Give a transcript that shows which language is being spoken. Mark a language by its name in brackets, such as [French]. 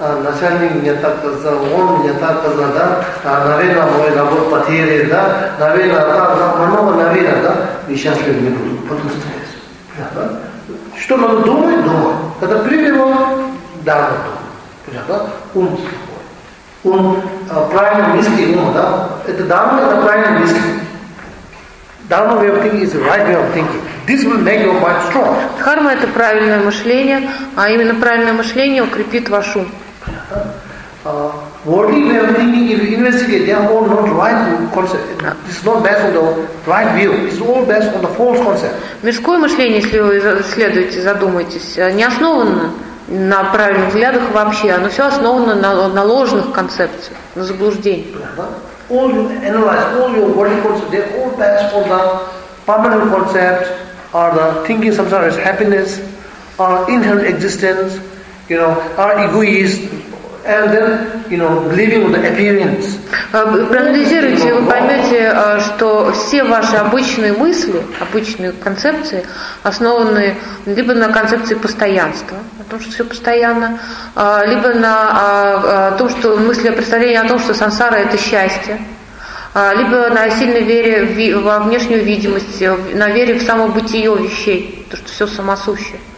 [Russian] начальник мне так сказал, он мне так сказал, да, наверное, мой работ потеряет, да, наверное, да, и счастлив не буду, потом стресс. Что надо думать? Думать. Когда примем он, да, он думает. Ум такой. Ум, правильный мысли, ум, да, это дама, это правильный мысли. [English] Dharma way of thinking is the right way of thinking. This will make your mind strong. [Russian] Dharma – это правильное мышление, а именно правильное мышление укрепит ваш ум. [English] Worldly way of thinking, if you investigate, they are all not right concept. It's not based on the right view. It's all based on the false concept. [Russian] Мирское мышление, если вы исследуете, задумаетесь, не основано на правильных взглядах вообще, оно все основано на ложных концепциях, на заблуждениях. [English] All you analyze, all your worldly concepts, they're all based on the permanent concepts, or the thinking samsara is happiness, or inherent existence, you know, or egoist, and then, you know, believing on the appearance. [Russian] Проанализируйте, вы поймете, что все ваши обычные мысли, обычные концепции, основаны либо на концепции постоянства, о том, что все постоянно, либо на том, что мысли о представлении о том, что сансара – это счастье, либо на сильной вере во внешнюю видимость, на вере в самобытие вещей, то, что все самосуще.